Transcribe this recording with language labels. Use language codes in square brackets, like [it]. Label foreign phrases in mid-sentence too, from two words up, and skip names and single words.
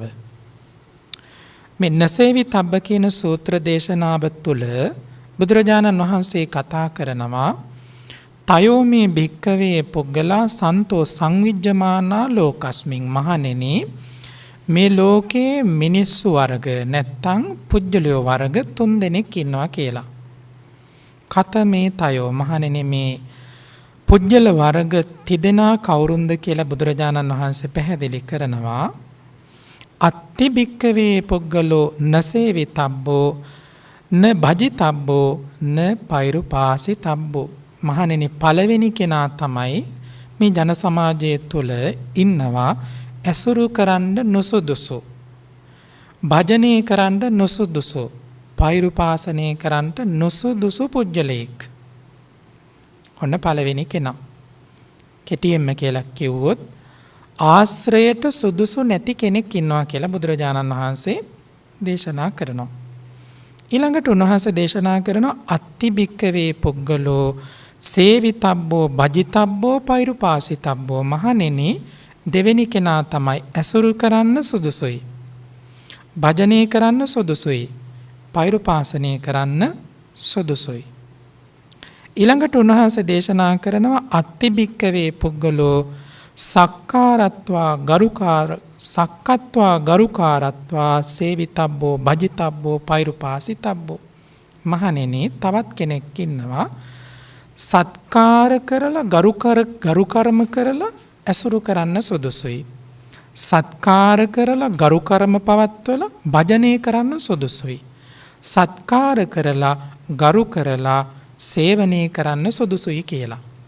[si] මේ නසේවි තබ්බ කියන සූත්‍ර දේශනාව තුළ බුදුරජාණන් වහන්සේ කතා කරනවා [pi] තයෝ මේ භික්කවේ පුද්ගලා සන්තෝ සංවිජ්ජමානා ලෝකස්මින් [si] මහණෙනි මේ ලෝකයේ මිනිස්සු වර්ග නැත්තං පුජ්‍යලයෝ වර්ග 3 දෙනෙක් ඉන්නවා කියලා. [pi] කතමේ තයෝ [si] මහණෙනි මේ පුජ්‍යල වර්ග තිදෙනා කවුරුන්ද කියලා බුදුරජාණන් වහන්සේ පැහැදිලි කරනවා. [pi] අත්ති භික්කවේ පුද්ගලෝ නසේවිතබ්බෝ න භජිතබ්බෝ න පෛරුපාසිතබ්බෝ. [si] මහණෙනි පළවෙනි කෙනා තමයි මේ ජන සමාජය තුළ ඉන්නවා ඇසුරු කරන්න නොසුදුසු, භජනය කරන්න නොසුදුසු, පෛරුපාසනය කරන්න නොසුදුසු පුජ්‍යලයෙක්. ඔන්න පළවෙනි කෙනා. කෙටියෙන්ම කියලා කිව්වොත් ආශ්‍රයට සුදුසු නැති කෙනෙක් ඉන්නවා කියලා බුදුරජාණන් වහන්සේ දේශනා කරනවා. ඊළඟට උන්වහන්සේ දේශනා කරනවා [pi] අත්ති භික්කවේ පුද්ගලෝ සේවිතබ්බෝ භජිතබ්බෝ පෛරුපාසිතබ්බෝ. [si] මහණෙනි දෙවෙනි කෙනා තමයි ඇසුරු කරන්න සුදුසුයි, භජනය කරන්න සුදුසුයි, පෛරුපාසනය කරන්න සුදුසුයි. ඊළඟට උන්වහන්සේ දේශනා කරනවා [pi] අත්ති භික්කවේ පුද්ගලෝ සක්කාරත්වා ගරුකාරත්වා සේවිතබ්බෝ භජිතබ්බෝ පෛරුපාසිතබ්බෝ. [si] මහණෙනි තවත් කෙනෙක් ඉන්නවා සත්කාර කරලා ගරුකර්ම කරලා ඇසුරු කරන්න සුදුසුයි, සත්කාර කරලා ගරුකර්ම පවත්වලා භජනය කරන්න සුදුසුයි, සත්කාර කරලා ගරු කරලා සේවනය කරන්න සුදුසුයි කියලා.